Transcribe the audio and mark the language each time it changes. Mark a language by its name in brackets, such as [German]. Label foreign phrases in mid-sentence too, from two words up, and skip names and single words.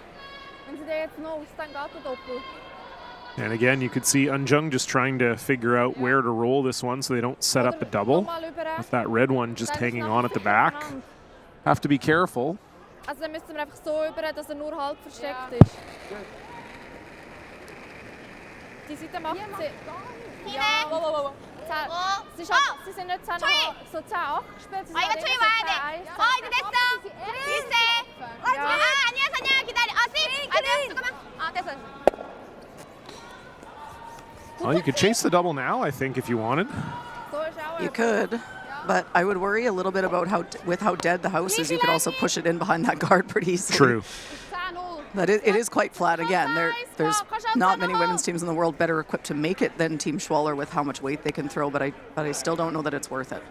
[English] And again, you could see Unjung just trying to figure out where to roll this one so they don't set up a double. With that red one just hanging on at the back. Have to be careful. [German] Also dann müssten wir einfach so über, dass nur halb versteckt ist. Die Seite macht sie. Ja, wow. Sie sind nicht 10 so 10-8 gespielt. Sie sind eher so 10-1. [Korean] 이제 됐어. 일세. 아니야 선이야 기다려. 잠깐만. 됐어. [English] Well, you could chase the double now, I think, if you wanted. You could, but I would worry a little bit about how dead the house is. You could also push it in behind that guard pretty easily. True. But it is quite flat again. There's not many women's teams in the world better equipped to make it than Team Schwaller with how much weight they can throw, but I still don't know that it's worth it.